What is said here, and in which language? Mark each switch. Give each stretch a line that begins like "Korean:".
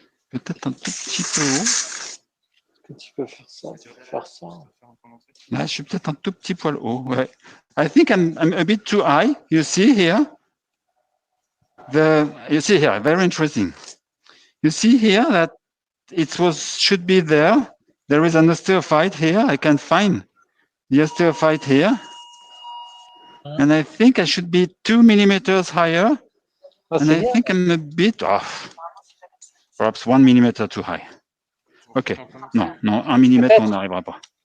French: Peut-être un tout petit peu haut. Tu peux faire ça, faire ça. Là, je suis peut-être un tout petit poil haut.
English: Ouais. I think I'm a bit too high. You see here? You see here, very interesting. You see here that should be there. There is an osteophyte here. I can find the osteophyte here. And I think I should be 2 millimeters higher. And I think I'm a bit off. Perhaps 1 millimeter too high. OK.
French: Non, 1 millimètre, on n'arrivera pas.